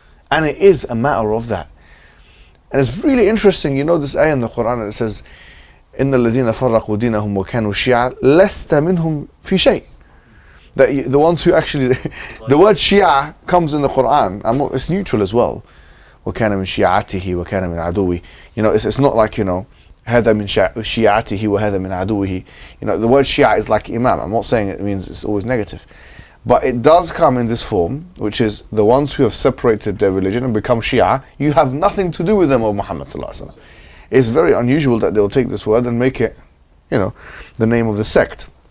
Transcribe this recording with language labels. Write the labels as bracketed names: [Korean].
[English] And it is a matter of that. And it's really interesting, this ayah in the Quran that says, [Arabic] إِنَّ الَّذِينَ فَرَّقُوا دِينَهُمْ وَكَانُوا شِيَعًا لَسْتَ مِنْهُمْ فِي شَيْءٍ. [English] That the ones who actually, the word Shia comes in the Quran, it's neutral as well. [Arabic] وَكَانَ مِنْ شِيَعَتِهِ وَكَانَ مِنْ عَدُوِّهِ. [English] It's not like, [Arabic] هذا من شيعته وهذا من عدوه. [English] You know, the word Shia is like Imam. I'm not saying it means it's always negative, but it does come in this form, which is the ones who have separated their religion and become Shia. You have nothing to do with them, O Muhammad sallallahu alaihi wasallam. It's very unusual that they'll take this word and make it, you know, the name of the sect.